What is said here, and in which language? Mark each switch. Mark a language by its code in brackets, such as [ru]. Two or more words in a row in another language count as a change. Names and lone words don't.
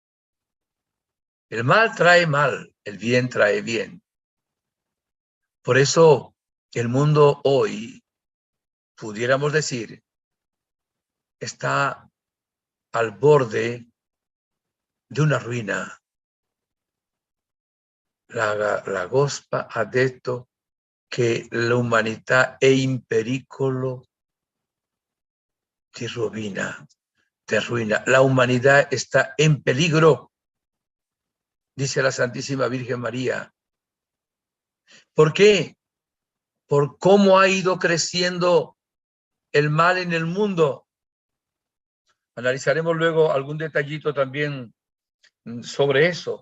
[es] El mal trae mal, el bien trae bien. Por eso el mundo hoy, pudiéramos decir, está al borde de una ruina. [it] La gospa ha detto che l'umanità è in pericolo di ruina. [es] La humanidad está en peligro, dice la Santísima Virgen María. ¿Por qué? Por cómo ha ido creciendo el mal en el mundo. Analizaremos luego algún detallito también sobre eso.